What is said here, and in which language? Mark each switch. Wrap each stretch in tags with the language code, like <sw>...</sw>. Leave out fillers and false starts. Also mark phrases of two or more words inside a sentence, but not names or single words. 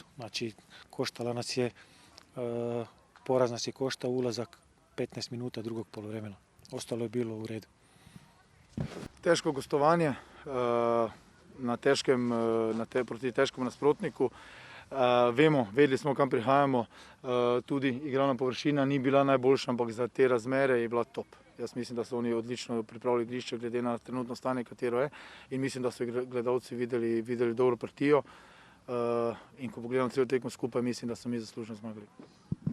<bs>Znači, koštala nas je, poraz nas je koštao ulazak 15 minuta drugog poluvremena. Ostalo je bilo u redu.</bs> <sl>Teško gostovanje proti težkemu nasprotniku. Vedeli smo, kam prihajamo. Tudi igralna površina ni bila najboljša, ampak za te razmere je bila top. Jaz mislim, da so oni odlično pripravili igrišče glede na trenutno stanje, katero je. In mislim, da so gledalci videli dobro partijo. In ko pogledam celo tekmo skupaj, mislim, da so mi zaslužno zmagali.</sl>